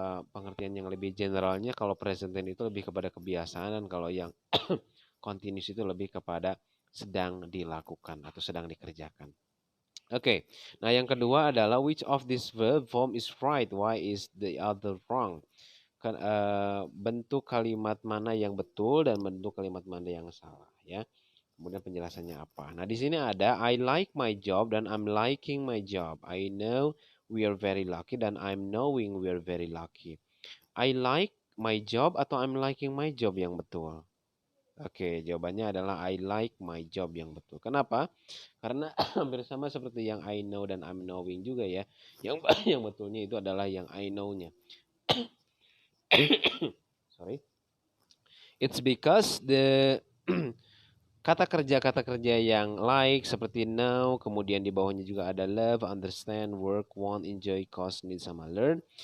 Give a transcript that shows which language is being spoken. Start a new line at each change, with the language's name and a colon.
Indonesian: Pengertian yang lebih generalnya kalau present tense itu lebih kepada kebiasaan dan kalau yang continuous itu lebih kepada sedang dilakukan atau sedang dikerjakan. Oke, nah yang kedua adalah
English: which of this verb form is right, why is the other wrong?
Indonesian: Kan, bentuk kalimat mana yang betul dan bentuk kalimat mana yang salah ya. Kemudian penjelasannya apa? Nah, di sini ada
English: I like my job
Indonesian: dan
English: I'm liking my job. I know we are very lucky
Indonesian: dan
English: I'm knowing we are very lucky. I like my job
Indonesian: atau
English: I'm liking my job
Indonesian: yang betul? Oke, jawabannya adalah
English: I like my job
Indonesian: yang betul. Kenapa? Karena hampir sama seperti yang I know dan I'm knowing juga ya. Yang yang betulnya itu adalah yang I know-nya.
English: Sorry. It's because the
Indonesian: kata kerja yang like seperti know, kemudian di bawahnya juga ada love, understand, work, want, enjoy, cause, need, sama learn.